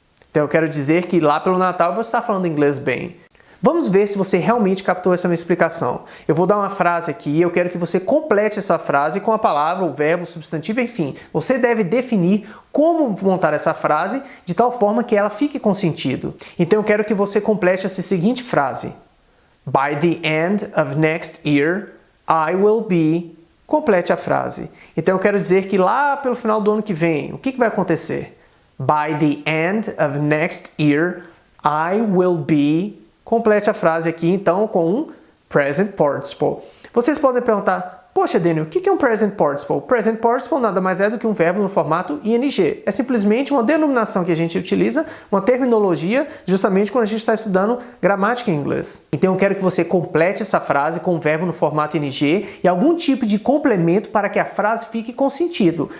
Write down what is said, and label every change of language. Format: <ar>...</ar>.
<pt>Então eu quero dizer que lá pelo Natal eu vou estar falando inglês bem. Vamos ver se você realmente captou essa minha explicação. Eu vou dar uma frase aqui e eu quero que você complete essa frase com a palavra, o verbo, o substantivo, enfim. Você deve definir como montar essa frase de tal forma que ela fique com sentido. Então eu quero que você complete essa seguinte frase.</pt> <en>By the end of next year, I will be...</en> <pt>Complete a frase. Então eu quero dizer que lá pelo final do ano que vem, o que vai acontecer?</pt> <en>By the end of next year, I will be...</en> <pt>Complete a frase aqui, então, com um present participle. Vocês podem perguntar, poxa, Daniel, o que é um present participle? Present participle nada mais é do que um verbo no formato ing. É simplesmente uma denominação que a gente utiliza, uma terminologia, justamente quando a gente está estudando gramática em inglês. Então, eu quero que você complete essa frase com o verbo no formato ing e algum tipo de complemento para que a frase fique com sentido.</pt>